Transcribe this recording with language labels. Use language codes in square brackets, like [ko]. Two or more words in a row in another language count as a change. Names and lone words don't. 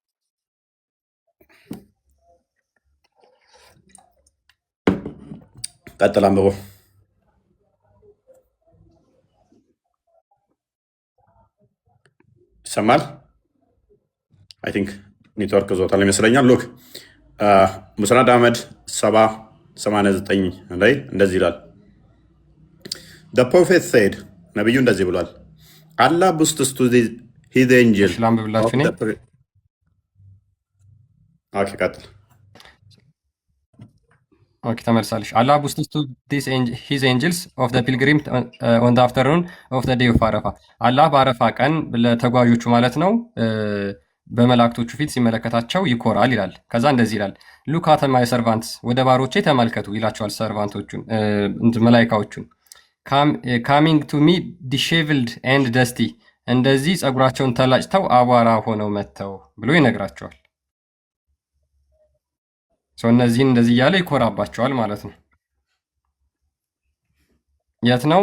[am] ቀጥል አንብቦ ይሰማል። [en] I think network [am] ዞታል ይመስለኛል። ሉክ ሙስናድ አህመድ 789 ላይ እንደዚህ ይላል። [en] the prophet said [am] ነብዩ እንደዚህ ብሏል። አላህ [en] boasts to his angel ተመልሳለሽ። አላህ boasts to his angels of the pilgrim on the afternoon of the day [am] of አረፋ። አላህ በአረፋ ቀን ለተጓዦቹ ማለት ነው በመላእክቶቹ ፊት ሲመለከታቸው ይኮራል ይላል። ከዛ እንደዚህ ይላል [en] look at my servants፣ [am] ወደ ባሮቼ ተመልከቱ ይላቸዋል ሰርቫንቶቹን መላኢካዎቹን። [en] coming to me dishevelled and dusty፣ [am] እንደዚህ ጸጉራቸውን ተላጭተው አቧራ ሆነው መጥተው ብሎ ይነግራቸዋል። እነዚህን እንደዚህ እያለ ይኮራባቸዋል ማለት ነው። የት ነው?